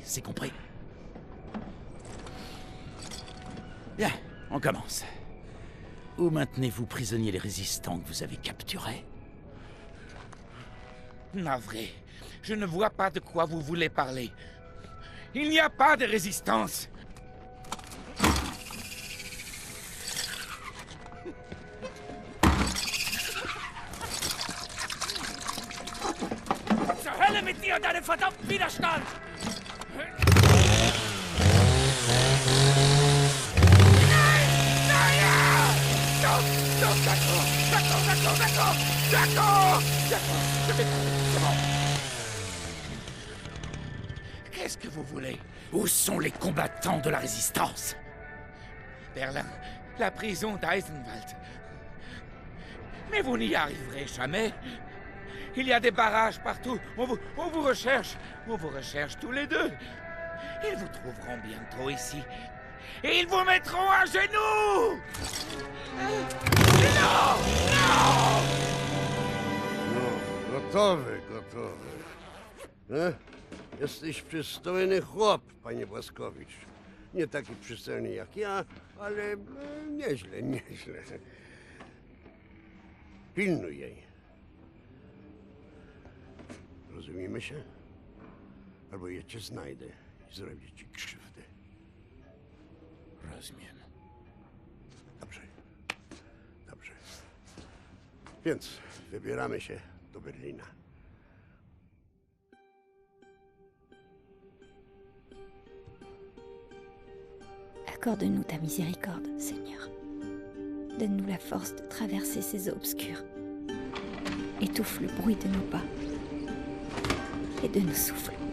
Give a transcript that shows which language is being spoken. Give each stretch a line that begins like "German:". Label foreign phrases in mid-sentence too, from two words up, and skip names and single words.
French: C'est compris? Bien, on commence. Où maintenez-vous prisonniers les résistants que vous avez capturés? Navré, je ne vois pas de quoi vous voulez parler. Il n'y a pas de résistance.
German: Mit dir und deinem verdammten Widerstand!
French: D'accord! C'est bon. Qu'est-ce que vous voulez? Où sont les combattants de la résistance? Berlin, La prison d'Eisenwald. Mais vous n'y arriverez jamais. Il y a des barrages partout. On vous recherche. On vous recherche tous les deux. Ils vous trouveront bientôt ici. Et ils vous mettront à genoux. Non! Non!
Polish: No, gotowy. Jesteś przystojny chłop, panie Błaskowicz. Nie taki przystojny jak ja, ale nieźle. Pilnuj jej. Rozumiemy się? Albo ja cię znajdę i zrobię ci krzywdę. Rozumiem. Dobrze. Więc wybieramy się do Berlina.
French: Accorde-nous ta miséricorde, Seigneur. Donne-nous la force de traverser ces eaux obscures. Étouffe le bruit de nos pas et de nos souffles.